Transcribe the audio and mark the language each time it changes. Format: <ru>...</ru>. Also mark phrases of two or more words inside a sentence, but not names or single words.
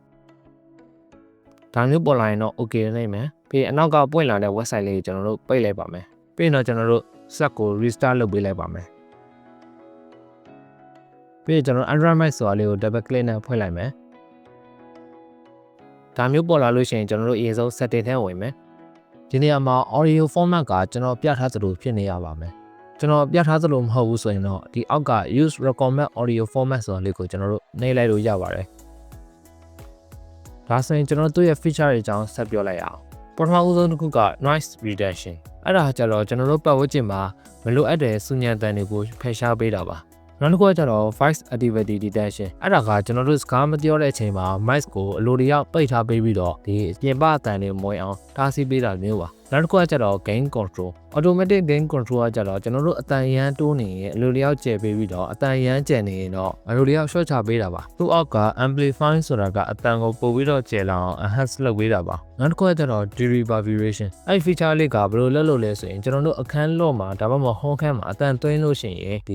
<my>ဒါမျိုးပေါ်လာရင်တော့ okay နှိပ်မယ်ပြီးရင်အနောက်ကပွင့်လာတဲ့ website လေးကိုကျွန်တော်တို့ပိတ်လိုက်ပါမယ်ပြီးရင်တော့ကျွန်တော်တို့ set ကို restart လုပ်ပေးလိုက်ပါမယ်ပြီးရင်ကျွန်တော် Android mic ဆိုတာလေးကို</my> <en>double click</en> <my>နဲ့ဖွင့်လိုက်မယ်ဒါမျိုးပေါ်လာလို့ရှိရင်ကျွန်တော်တို့အရင်ဆုံး setting ထဲဝင်မယ် ဒီနေရာမှာ</my> <en>audio format</en> <my>ကကျွန်တော်ပြထားသလိုဖြစ်နေရပါမယ်ကျွန်တော်ပြထားသလိုမဟုတ်ဘူးဆိုရင်တော့ဒီအောက်က</my> <en>use recommend audio format</en> <my>ဆိုတာလေးကိုကျွန်တော်တို့နှိပ်လိုက်လို့ရပါတယ်ဒါဆိုရင်ကျွန်တော်တို့ရဲ့ feature တွေအကြောင်းဆက်ပြောလိုက်အောင်ပထမဦးဆုံးတစ်ခုက</my> <en>noise reduction</en> <my>အဲ့ဒါကြတော့ကျွန်တော်တို့ပတ်ဝန်းကျင်မှာမလိုအပ်တဲ့စူညံတန် တွေကိုဖယ်ရှားပေးတာပါနောက်တစ်ခုကကျတော့</my> <en>voice activity detection</en> <my>အဲ့ဒါကကျွန်တော်တို့စကားမပြောတဲ့အချိန်မှာ mic ကိုအလိုတရပိတ်ထားပေးပြီးတော့ဒီပြင်ပအတန်တွေမဝင်အောင်တားဆီးပေးတာမျိုးပါနောက်တစ်ခုကကျတော့</my> <en>gain control automatic gain control</en> <my>ကကျတော့ကျွန် တော်တို့အတန်ရမ်းတိုးနေရင်အလိုတရကျယ်ပေးပြီးတော့အတန်ရမ်းကျယ်နေရင်တော့အလိုတရ short ချပေးတာပါသူ့အောက်က amplify ဆိုတာကအတန်ကိုပို့ပြီးတော့ကျယ်လောင် enhance လုပ်ပေးတာပါ နောက်တစ်ခုကကျတော့ reverberation အဲ့ feature လေးကဘယ်လိုလုပ်လို့လဲဆိုရင်ကျွန်တော်တို့အခန်းလော့မှာဒါမှမဟုတ် home ခန်းမှာအတန်သွင်းလို့ရှိရင်ဒီ</my>